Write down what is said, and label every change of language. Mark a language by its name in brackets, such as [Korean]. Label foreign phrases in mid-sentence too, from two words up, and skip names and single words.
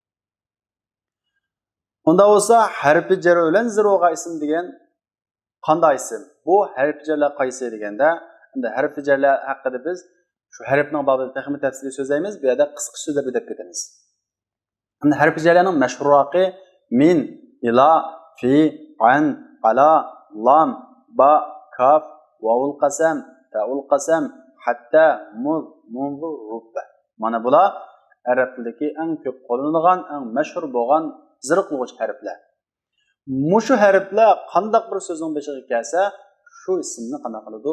[Uzbek] Unda olsa harfi jar bilan zirvoğa isim degan qanday isim? Bu harfi jarlar qaysi deganda, endi harfi jarlar haqida biz shu harfning babida texnik tafsili so'zlaymiz, bu yerda qisqa so'zlar deb ketamiz. Endi harfi jarlarning mashhurroqi min, ila, fi, an, ala, lam, ba, kaf, [Arabic] واو القسم، تاء القسم، حتى، مذ، منذ، رب. [Uzbek] Mana bular arab tilidagi eng ko'p qo'llanilgan, eng mashhur bo'lgan zir qiluvchi harflar. Mushu harflar qanday bir so'zning boshiga kelsa, shu ismni qanday qiladi?